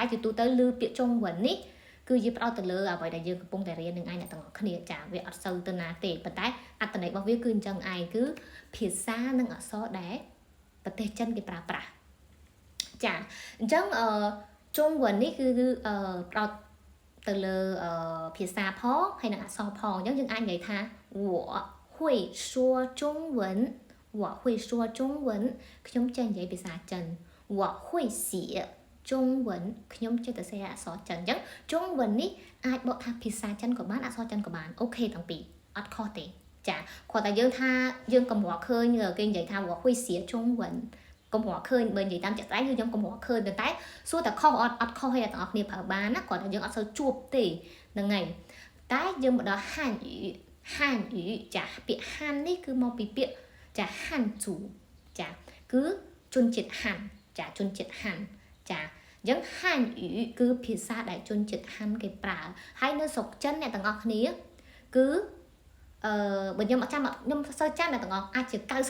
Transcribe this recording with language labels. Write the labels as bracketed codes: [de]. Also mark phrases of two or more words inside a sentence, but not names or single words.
[km] ជាទូទៅឮពាក្យចុងវិននេះគឺវាផ្ដោតទៅលើអ្វីដែលយើងកំពុងតែរៀននឹងឯងអ្នកទាំងអស់គ្នាចាវាអត់សូវទៅណាទេប៉ុន្តែអត្ថន័យរបស់វាគឺអញ្ចឹងឯងគឺភាសានិងអក្សរដែលប្រទេសចិនគេប្រើប្រាស់ចាអញ្ចឹងចុងវិននេះគឺ ផ្ដោតទៅលើភាសាផងហើយនិងអក្សរផងអញ្ចឹងយើងអាចនិយាយថា [zh] 我会说中文我会说中文 [km] ខ្ញុំចេះនិយាយភាសាចិន [zh] 我会写中文 [km] ខ្ញុំចេះតែសេអក្សរចិនអញ្ចឹ ងចុងវិននេះអាចបកថាភាសាចិនក៏បានអក្សរចិនក៏បានអូខេទាំងពីរអត់ខុសទេចាគាត់តែយើងថាយើងកម្រឃើញគេនិយាយថា [zh] 我会写中文 [km] កម្រឃើញបើនិយាយតាមចាក់ស្ដែងគឺខ្ញុំកម្រឃើញតែសួរតែខុសអត់ខុសទេអ្នកទាំងអស់គ្នាប្រើបានណាគាត់តែយើងអត់សូវជួបទេហ្នឹងហើយតែយើងមកដល់ហានយូចាពាក្យហាននេះគឺមកពីពាក្យចាហានជូចាគឺជនជាតិហានចាជនជាតិហានចាអញ្ចឹងហានយូគឺភាសាដែលជនជាតិហានគេប្រើហើយនៅស្រុកចិនអ្នកទាំងអស់គ្នាគឺបើខ្ញុំអត់ចាំខ្ញុំសូវចាំអ្នកទាំងអស់អាចជា